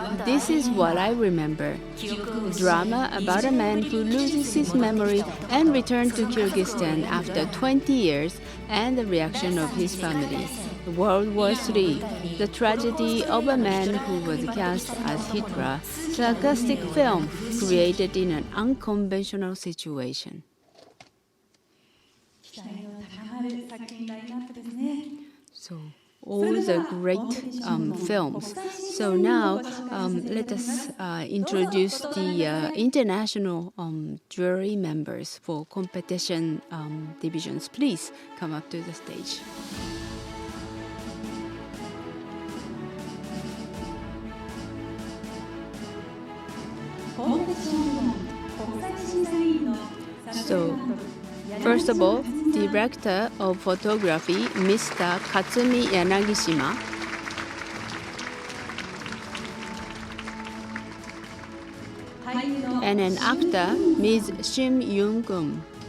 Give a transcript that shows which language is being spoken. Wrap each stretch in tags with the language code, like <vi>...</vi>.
<en>This is What I Remember, a drama about a man who loses his memory and returns to Kyrgyzstan after 20 years and the reaction of his family. World War III, the tragedy of a man who was cast as Hitler, sarcastic film created in an unconventional situation.</en> <ja>期待の高まる作品ラインナップですね。</ja> <en>So all the great films. So now let us introduce the international jury members for competition divisions. Please come up to the stage.</en> <ja>コンペティション部門国際審査委員の</ja> <en>So first of all, Director of Photography, Mr. Katsumi Yanagishima. And an actor, Ms. Shim Yoon-gun.</en>